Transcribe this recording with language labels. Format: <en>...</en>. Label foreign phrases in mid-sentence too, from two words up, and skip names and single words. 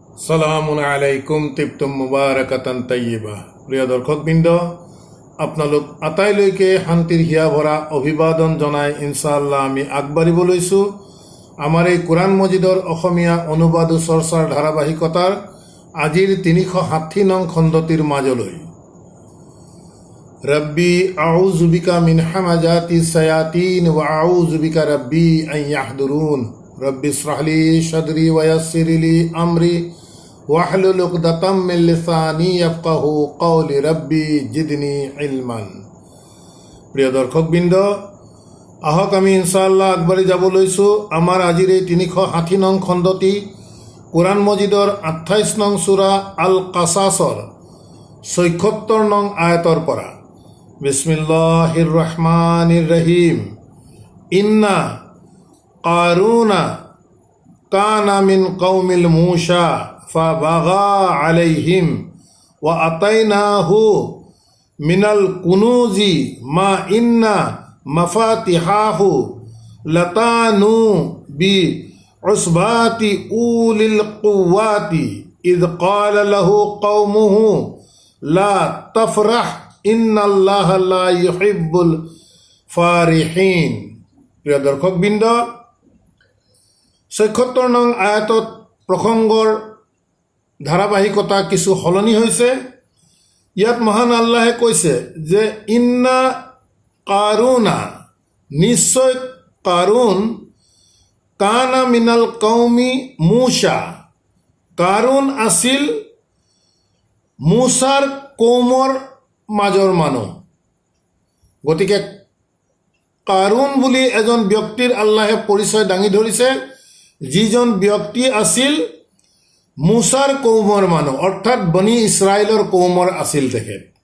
<ar>سلام عليكم تحية مباركة طيبة.</ar> <as>প্ৰিয় দৰ্শকবৃন্দ, আপোনালোক আটাইলৈকে শান্তিৰ হিয়া ভৰা অভিবাদন জনাই ইনশাআল্লাহ আমি আগবাঢ়িব লৈছোঁ আমাৰ এই কোৰাণ মজিদৰ অসমীয়া অনুবাদ চৰ্চাৰ ধাৰাবাহিকতাৰ আজিৰ 360 নং খণ্ডটিৰ মাজলৈ।</as> <ar>رب أعوذ بك من همزات الشياطين وأعوذ بك رب أن يحضرون. رب اشرح لي صدري ويسر لي أمري واحلل عقدة من لساني يفقهوا قولي رب زدني علما. প্রিয় দর্শকবৃন্দ,</ar> <as>আহক আমি ইনশাআল্লাহ আগবাঢ়ি যাব লৈছোঁ আমাৰ আজিৰ এই 360 নং খণ্ডটি কোৰাণ মজিদৰ 28 নং সূৰা আল কাসাছৰ 76 নং আয়াতৰ পৰা।</as> <ar>بسم الله الرحمن الرحيم. إن قارون كان من قوم موسى فبغى عليهم وآتيناه من الكنوز ما إن مفاتحه لتنوء بالعصبة أولي القوة إذ قال له قومه لا تفرح إن الله لا يحب الفرحين.</ar> <as>প্রিয় দর্শকবৃন্দ, 76 নং আয়াতত প্ৰসংগৰ ধাৰাবাহিকতা কিছু সলনি হৈছে। ইয়াত মহান আল্লাহে কৈছে যে</as> <ar>إن قارون,</ar> <as>নিশ্চয় কাৰুন,</as> <ar>كان من قوم موسى,</ar> <as>কাৰুন আছিল মূসাৰ কৌমৰ মাজৰ মানুহ। গতিকে কাৰুন বুলি এজন ব্যক্তিৰ আল্লাহে পৰিচয় দাঙি ধৰিছে, যিজন ব্যক্তি আছিল মূসাৰ কৌমৰ মানুহ, অৰ্থাৎ বনি ইছৰাইলৰ কৌমৰ আছিল তেখেত।</as>